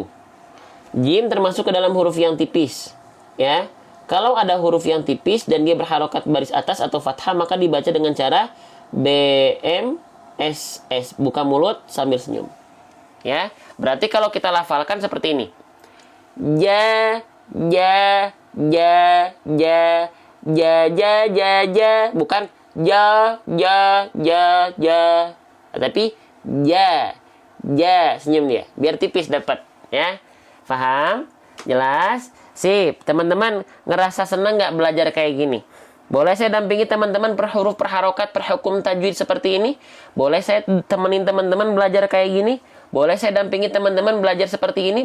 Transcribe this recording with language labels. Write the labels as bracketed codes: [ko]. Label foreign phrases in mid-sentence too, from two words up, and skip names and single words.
[id] Jim termasuk ke dalam huruf yang tipis, ya. Kalau ada huruf yang tipis dan dia berharokat baris atas atau fathah, maka dibaca dengan cara BMSS, buka mulut sambil senyum. Ya, berarti kalau kita lafalkan seperti ini. Ja, ja, ja, ja, ja, ja, ja, ja, bukan ja, ja, ja, ja, tapi ja, ja, senyum dia, biar tipis dapat, ya. Paham? Jelas? Sip. Teman-teman ngerasa senang nggak belajar kayak gini? Boleh saya dampingi teman-teman per huruf, per harokat, per hukum tajwid seperti ini? Boleh saya temenin teman-teman belajar kayak gini? Boleh saya dampingi teman-teman belajar seperti ini?